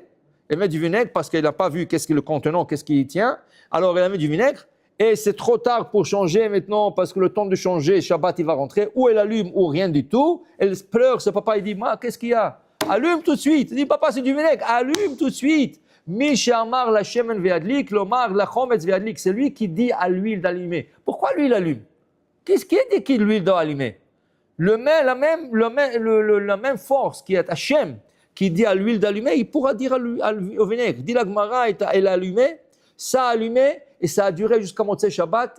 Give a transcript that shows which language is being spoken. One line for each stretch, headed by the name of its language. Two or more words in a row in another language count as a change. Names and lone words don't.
French: Elle met du vinaigre parce qu'elle n'a pas vu qu'est-ce qui est le contenant, qu'est-ce qui y tient. Alors elle a mis du vinaigre. Et c'est trop tard pour changer maintenant parce que le temps de changer, Shabbat, il va rentrer. Ou elle allume ou rien du tout. Elle pleure, ce papa, il dit, Ma, qu'est-ce qu'il y a? Allume tout de suite. Il dit, papa, c'est du vinaigre. Allume tout de suite.
Hebrew: מי שאמר לשמן וידליק, יאמר לחומץ וידליק.
French: C'est lui qui dit à l'huile d'allumer. Pourquoi lui, il allume? Qu'est-ce qui dit que l'huile doit allumer? La même force qui est Hachem, qui dit à l'huile d'allumer, il pourra dire au vinaigre. Dit la Gemara, elle a allumé, ça a allumé, et ça a duré jusqu'à
Hebrew: מוצאי שבת.